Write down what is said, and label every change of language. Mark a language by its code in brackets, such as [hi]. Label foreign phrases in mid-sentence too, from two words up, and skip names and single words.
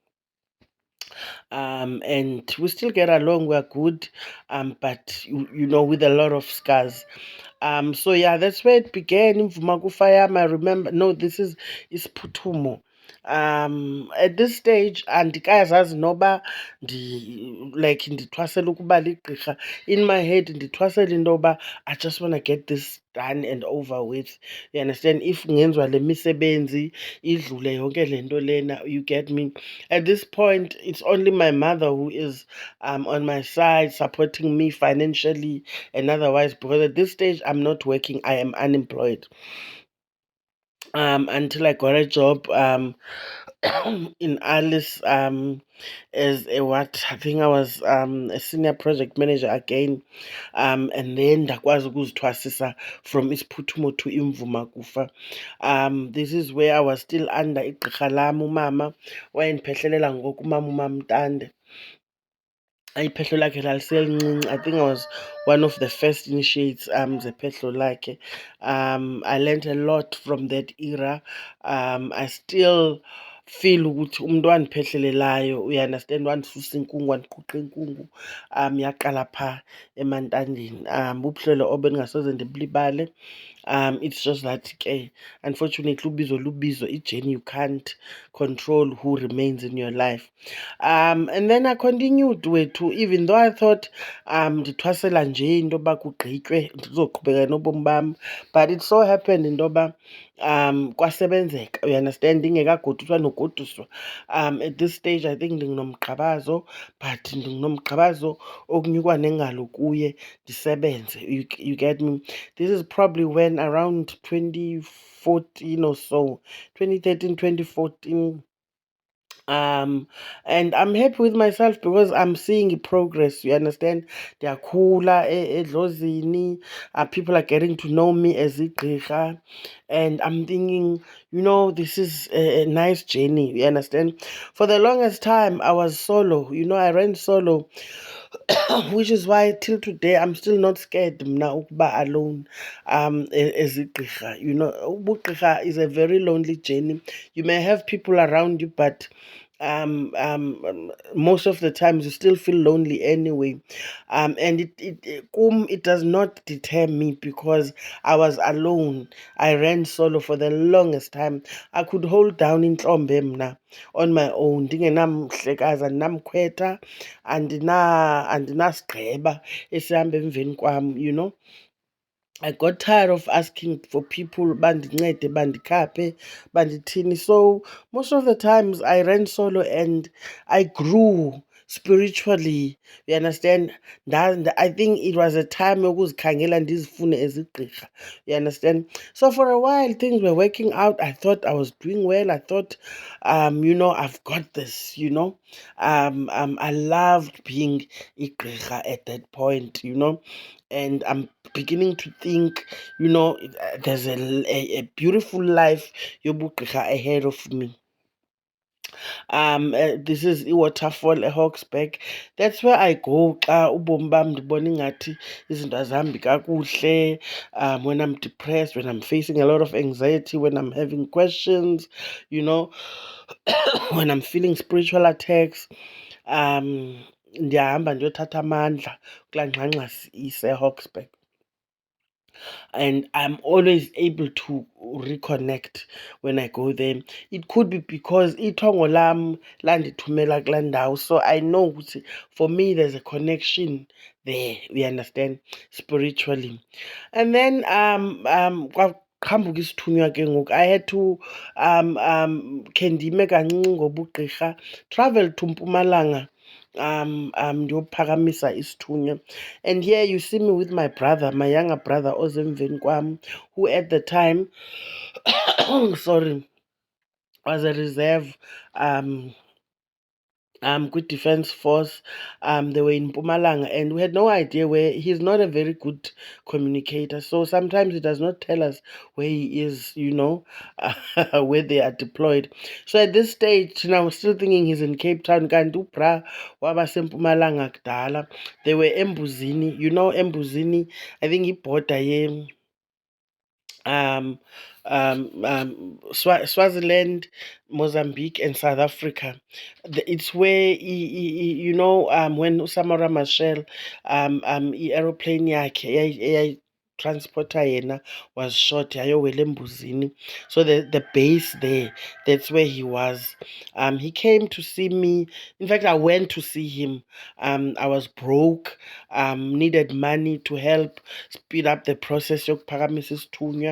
[en] And we still get along, we're good, but with a lot of scars. So yeah, that's where it began in Vumagufayam. I remember, no, this is Putumo. At this stage, [xh] andikazazi noba like ndithwasela ukuba ligqirha. [en] In my head, [xh] ndithwasela into yoba [en] I just want to get this done and over with. You understand? If [xh] ngenziwa le misebenzi idlule yonke le nto lena, [en] you get me? At this point, it's only my mother who is on my side, supporting me financially and otherwise, because at this stage I'm not working, I am unemployed. Until I got a job in Alice, as a what I think I was a senior project manager again, and then [xh] ndakwazi ukuzithwasisa [en] from isiphuthumo to imvumakufa. This is where I was still under [xh] igqirha lam umama wayendiphehlelela ngoku umama uMamntande. Iphehlo lakhe laliselincinci. [en] I think I was one of the first initiates [xh] zephehlo lakhe. [en] I learned a lot from that era. I still feel [xh] ukuthi umuntu wandiphehlelelayo, uyaunderstand, wandisusa inkungu, wandiquqa inkungu, yaqala phaa emantandeni. Bubuhlelo obendingasoze ndibulibale. [en] It's just that ke, unfortunately, [xh] ubizo lubizo, ijeni, [en] you can't control who remains in your life. And then I continued wethu, even though I thought [xh] ndithwasela nje into yoba kugqitywe ndizoqhubeka nobomi bam, [en] but it so happened [xh] into yoba kwasebenzeka, [en] you understand, [xh] ndingekagoduswa nogoduswa. [en] At this stage I think [xh] ndinginomgqabazo, but ndinginomgqabazo okunyukwa nengalo kuye ndisebenze. [en] You get me? This is probably when around 2014 or so, 2013, 2014. And I'm happy with myself because I'm seeing progress, you understand. [xh] Ndiyakhula edlozini. [en] People are getting to know me as igqirha, and I'm thinking, this is a nice journey, you understand. For the longest time I was solo, I ran solo. Which is why till today I'm still not scared [xh] mna ukuba [en] alone as igqirha. Ubugqirha is a very lonely journey. You may have people around you, but most of the times you still feel lonely anyway. And it does not deter me because I was alone. I ran solo for the longest time. I could hold down [xh] intlombe mna [en] on my own. [xh] Ndingenamhlekazi, andinamkhwetha, andinasigqeba esihamba emveni kwam. [en] I got tired of asking for people [xh] bandincede, bandikhaphe, bandithini. [en] So most of the times I ran solo and I grew spiritually. You understand? I think it was a time [xh] yokuzikhangela ndizifune ezigqirha. [en] You understand? So for a while things were working out. I thought I was doing well. I thought, I've got this. I loved being igqirha at that point. And I'm beginning to think, there's a beautiful life yobugqirha ahead of me. This is [xh] iwaterfall eHawksback. [en] That's where I go [xh] xa ubomi bam ndibona ingathi izinto azihambi kakuhle. [en] When I'm depressed, when I'm facing a lot of anxiety, when I'm having questions, when I'm feeling spiritual attacks. [xh] Ndiyahamba ndiyothatha amandla kulaa ngxangxasi iseHawksback. [en] And I'm always able to reconnect when I go there. It could be because [xh] ithongo lam landithumela kulaa ndawo, [en] so I know for me there's a connection there, we understand, spiritually. And then [xh] kwaqhambuka isithunywa ke ngoku. [en] I had to [xh] khe ndime kancinci ngobugqirha, [en] travel to Mpumalanga, [xh] ndiyophakamisa isithunywa. [en] And here you see me with my brother, my younger brother [xh] ozemveni kwam, [en] who at the time sorry, was a reserve kwi-defense force. They were in Mpumalanga and we had no idea where. He's not a very good communicator, so sometimes he does not tell us where he is, where they are deployed. So at this stage now, we're still thinking he's in Cape Town. [xh] Kanti ubra wabasempumalanga kudala. [en] They were Embuzini, Embuzini, I think iborder Swaziland, Mozambique, and South Africa. It's where when uSamora Machel aeroplane yakhe transporter yena was shot [xh] yayowela Embuzini. [en] So the base there, that's where he was. He came to see me. In fact, I went to see him. I was broke, needed money to help speed up the process [xh] yokuphakamisa isithunywa.